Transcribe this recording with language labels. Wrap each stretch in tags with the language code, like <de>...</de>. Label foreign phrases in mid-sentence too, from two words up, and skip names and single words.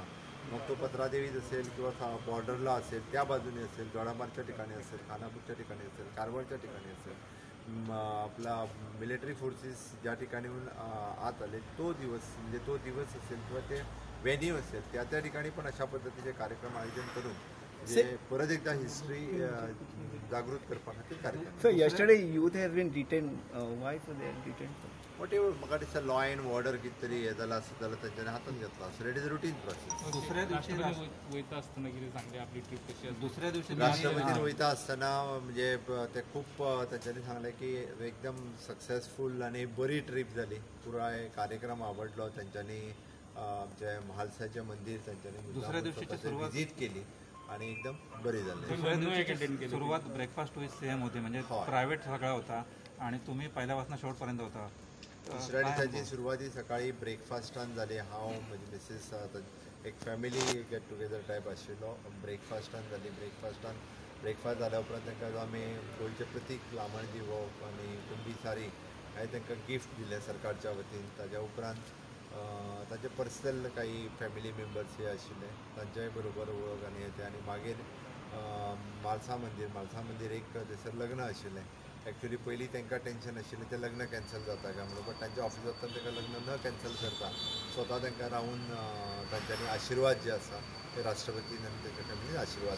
<mr>मग तो पत्रादेवीत असेल किंवा बॉर्डरला असेल त्या बाजूने असेल, जोडामारच्या ठिकाणी असेल, खानापूरच्या ठिकाणी असेल, कारवारच्या ठिकाणी असेल आपला</mr> <en>military forces</en> <mr>ज्या ठिकाणीहून आत आले तो दिवस म्हणजे तो दिवस असेल किंवा ते व्हेन्यू असेल त्या ठिकाणी पण अशा पद्धतीचे कार्यक्रम आयोजन करून जे परत एकदा हिस्ट्री जागृत करपाखातीर कार्यक्रम</mr> <en>So yesterday youth has been detained. Why so they are detained? what ever</en> <kok>म्हाका दिसता</kok> <en>law and order</en> <kok>कितें तरी हें जालां आसत जाल्यार तेंच्यांनी हातांत घेतला</kok> <en>so it is routine process</en> <mr>दुसऱ्या दिवशी</mr> <kok>राष्ट्रपती वयता आसतना कितें सांगले आपली ट्रीप कशी आसली</kok> <mr>दुसऱ्या दिवशी</mr> <kok>राष्ट्रपतीन वयता आसतना म्हणजे ते खूप तेंच्यांनी सांगलें की एकदम सक्सेसफूल आनी बरी ट्रीप जाली पुराय कार्यक्रम आवडलो तेंच्यांनी आमचे म्हालसाचें मंदीर तेंच्यांनी</kok> <mr>दुसऱ्या दिवशीची सुरुवात- विजीट केली आणि एकदम बरी जाल्ली दुसऱ्या दिवशी सुरुवात</mr> <en>breakfast with CM</en> <mr>होती म्हणजे होय. प्रायव्हेट सगळा होता आणि तुम्ही पहिल्यापासून शेवटपर्यंत होता दुसऱ्या काय</mr> <kok>दिसाची</kok> <mr>अनुभव?</mr> <kok>सुरवाती सकाळी ब्रेकफास्टान जाली हांव म्हजी मिसेस एक</kok> <en>family get together type</en> <kok>आशिल्लो ब्रेकफास्टान जाली ब्रेकफास्ट जाल्या उपरांत तांकां आमी गोंयचें प्रतीक लामण दिवप आनी कुंभी सारी हांवें तांकां गिफ्ट दिलें सरकारच्या वतीन ताज्या उपरांत ताचे पर्सनल काही</kok> <en>family members</en> <kok>हे आशिल्ले तांच्याय बरोबर वळख आनी हें तें आनी मागीर म्हालसा मंदीर एक थंयसर लग्न आशिल्लें एक्चुली पयलीं तांकां टेन्शन आशिल्लें तें लग्न कॅन्सल जाता काय म्हणून बट तांच्या ऑफिसांतल्यान तांकां लग्न न कॅन्सल करता स्वता तांकां रावून तांच्यांनी आशिर्वाद जे आसा ते राष्ट्रपतीन आनी तांच्या फॅमिलीन आशिर्वाद</kok>